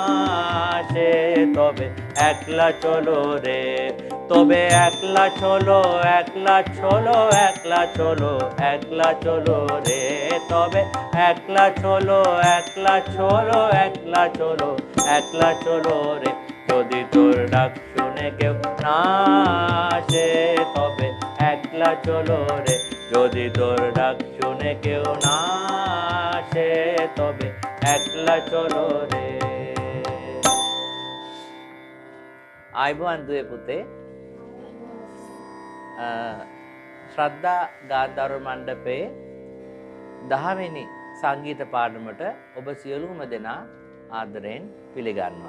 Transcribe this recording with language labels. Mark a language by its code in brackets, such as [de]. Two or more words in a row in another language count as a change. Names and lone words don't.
[bn] আসে তবে একলা চলো রে তবে একলা চলো একলা চলো একলা চলো একলা চলো রে তবে একলা চলো একলা চলো একলা চলো একলা চলো রে যদি তোর ডাক শুনে কেউ না আসে তবে একলা চলো রে যদি তোর ডাক শুনে কেউ না আসে তবে একলা চলো রে [si] ආයුබෝවන් දුවේ පුතේ ශ්‍රද්ධා ගාන්ධර්ව මණ්ඩපයේ 10 වෙනි සංගීත පාඩමට ඔබ සියලුම දෙනා ආදරයෙන් පිළිගන්නවා.